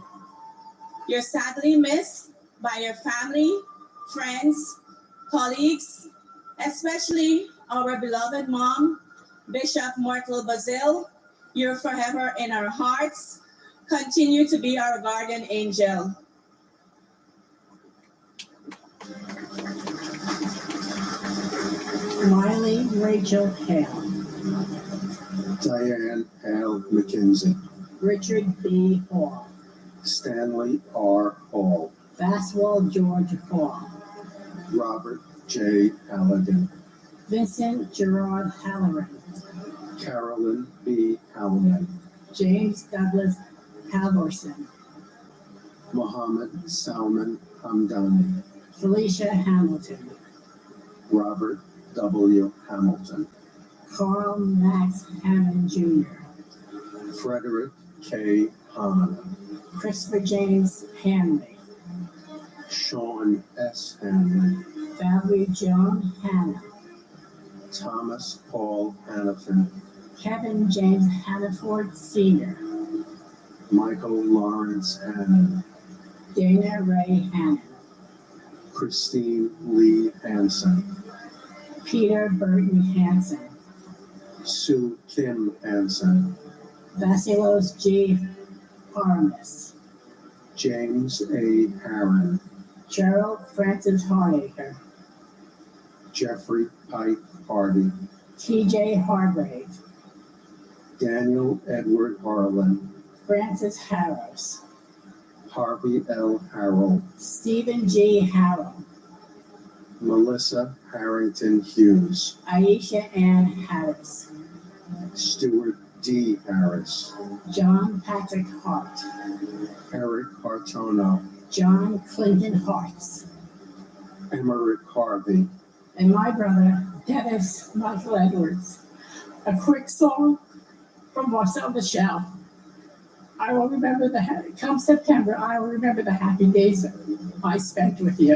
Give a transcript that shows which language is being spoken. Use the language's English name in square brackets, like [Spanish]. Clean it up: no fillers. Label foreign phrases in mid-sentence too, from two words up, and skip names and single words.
[English] You're sadly missed by your family, friends, colleagues, especially our beloved mom, Bishop Myrtle Bazil. You're forever in our hearts. Continue to be our guardian angel. Miley Rachel Hale, Diane Hale McKenzie, Richard B. Hall, Stanley R. Hall, Fastwell George Hall, Robert J. Halligan, Vincent Gerard Halloran, Carolyn B. Halligan, James Douglas Halvorson, Mohammed Salman Hamdani, Felicia Hamilton, Robert W. Hamilton, Carl Max Hammond Jr., Frederick K. Hahn, Christopher James Hanley, Sean S. Hanley, Valerie Joan Hanna, Thomas Paul Hannafin, Kevin James Hannaford Sr., Michael Lawrence Hannon, Dana Ray Hannon, Christine Lee Hansen, Peter Burton Hansen, Sue Kim Hansen, Vasilos G. Paramus, James A. Harron, Gerald Francis Hardacre, Jeffrey Pike Hardy, T.J. Hargrave, Daniel Edward Harlan, Francis Harris, Harvey L. Harrell, Stephen G. Harrell, Melissa Harrington Hughes, Aisha Ann Harris, Stuart D. Harris, John Patrick Hart, Eric Hartono, John Clinton Hartz, Emmerich Harvey, and my brother, Dennis Michael Edwards. A quick song from Marcel Michel. I will remember come September, I will remember the happy days I spent with you.